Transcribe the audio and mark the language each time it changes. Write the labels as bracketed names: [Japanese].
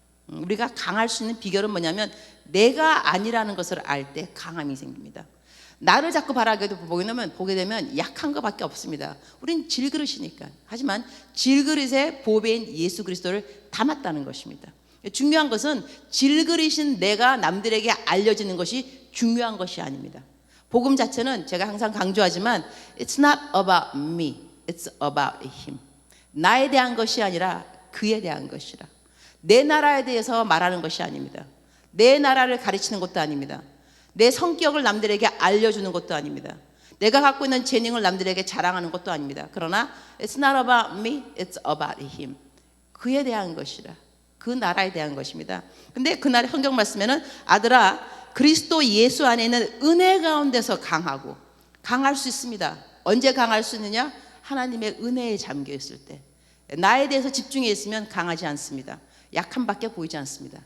[Korean] 우리가 강할 수 있는 비결은 뭐냐면 내가 아니라는 것을 알 때 강함이 생깁니다. 나를 자꾸 보게 되면 약한 것밖에 없습니다. 우린 질그릇이니까. 하지만 질그릇에 보배인 예수 그리스도를 담았다는 것입니다. 중요한 것은 질그릇인 내가 남들에게 알려지는 것이 중요한 것이 아닙니다. 복음 자체는 제가 항상 강조하지만 [English] It's not about me, it's about him. [Korean] 나에 대한 것이 아니라 그에 대한 것이라. 내 나라에 대해서 말하는 것이 아닙니다. 내 나라를 가르치는 것도 아닙니다. 내 성격을 남들에게 알려주는 것도 아닙니다. 내가 갖고 있는 재능을 남들에게 자랑하는 것도 아닙니다. 그러나 [English] It's not about me, it's about him. [Korean] 그에 대한 것이라. 그 나라에 대한 것입니다. 근데 그날 성경 말씀에는 아들아 그리스도 예수 안에 있는 은혜 가운데서 강하고 강할 수 있습니다. 언제 강할 수 있느냐? 하나님의 은혜에 잠겨 있을 때. 나에 대해서 집중해 있으면 강하지 않습니다. 약함밖에 보이지 않습니다.